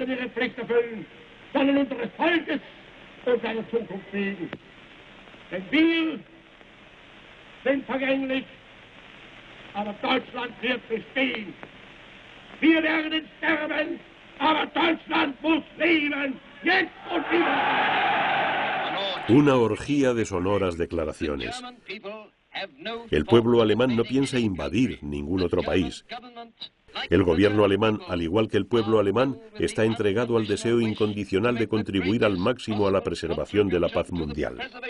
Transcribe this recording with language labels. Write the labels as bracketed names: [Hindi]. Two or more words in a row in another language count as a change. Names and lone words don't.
[German] ihre Pflicht erfüllen, sollen unseres Volkes und seiner Zukunft wegen. Denn wir sind vergänglich, aber Deutschland wird bestehen. Wir werden sterben, aber Deutschland muss leben, jetzt und immer. [Spanish] Una orgía de sonoras declaraciones. El pueblo alemán no piensa invadir ningún otro país. El gobierno alemán, al igual que el pueblo alemán, está entregado al deseo incondicional de contribuir al máximo a la preservación de la paz mundial.